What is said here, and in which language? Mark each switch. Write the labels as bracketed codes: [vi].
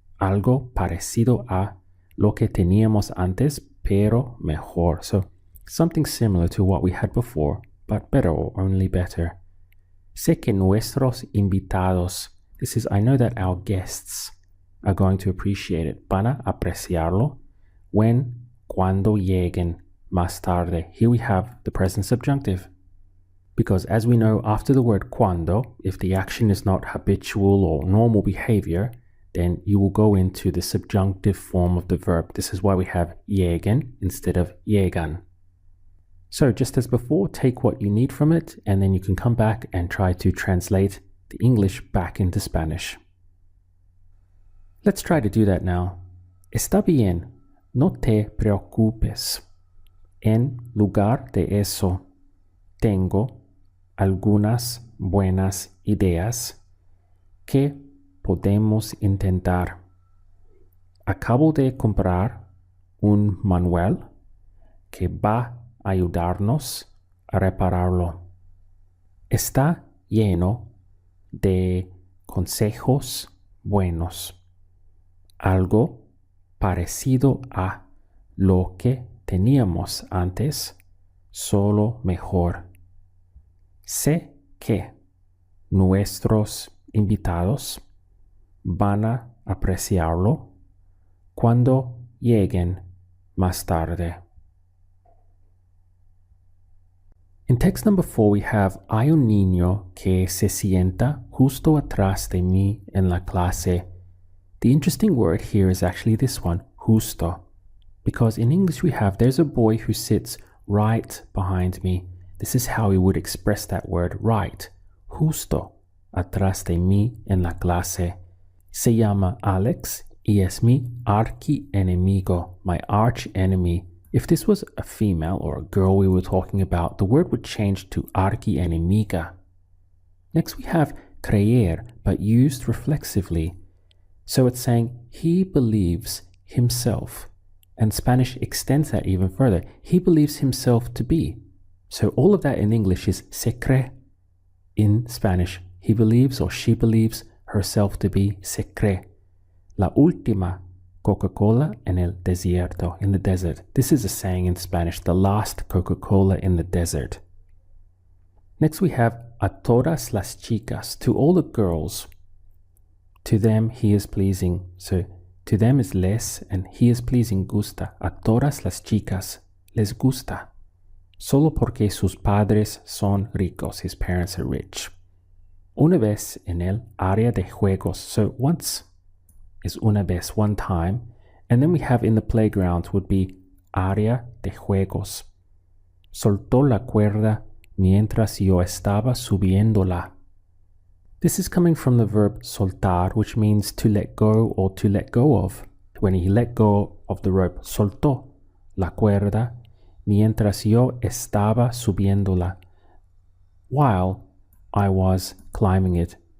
[es] Algo parecido a lo que teníamos antes, pero mejor. [en] So something similar to what we had before, but better or only better. [es] Sé que nuestros invitados. [en] This is, I know that our guests are going to appreciate it. [es] Van a apreciarlo cuando lleguen más tarde. [en] Here we have the present subjunctive. Because as we know, after the word cuando, if the action is not habitual or normal behavior, then you will go into the subjunctive form of the verb. This is why we have lleguen instead of llegan. So just as before, take what you need from it, and then you can come back and try to translate the English back into Spanish. Let's try to do that now. [es] Está bien, no te preocupes. En lugar de eso, tengo algunas buenas ideas que podemos intentar. Acabo de comprar un manual que va a ayudarnos a repararlo. Está lleno de consejos buenos. Algo parecido a lo que teníamos antes, solo mejor. Sé que nuestros invitados van a apreciarlo cuando lleguen más tarde. In text number 4 we have hay un niño que se sienta justo atrás de mí en la clase. [en] The interesting word here is actually this one, justo, because in English we have there's a boy who sits right behind me. This is how we would express that word right, justo atrás de mí en la clase. [es] Se llama Alex y es mi archienemigo, my arch enemy. [en] If this was a female or a girl we were talking about, the word would change to archienemiga. Next we have creer, but used reflexively. So it's saying he believes himself. And Spanish extends that even further. He believes himself to be. So all of that in English is se cree. In Spanish, he believes or she believes herself to be se cree. [es] La última Coca-Cola en el desierto, in the desert. [en] This is a saying in Spanish, the last Coca-Cola in the desert. Next we have a todas las chicas, to all the girls. To them he is pleasing. So to them is les and he is pleasing gusta. [es] A todas las chicas les gusta. Solo porque sus padres son ricos, his parents are rich. Una vez en el área de juegos. So once is una vez, one time. [en] And then we have in the playground would be área de juegos. [es] Soltó la cuerda mientras yo estaba subiéndola. [en] This is coming from the verb soltar, which means to let go or to let go of. When he let go of the rope, soltó la cuerda mientras yo estaba subiéndola, while I was climbing it.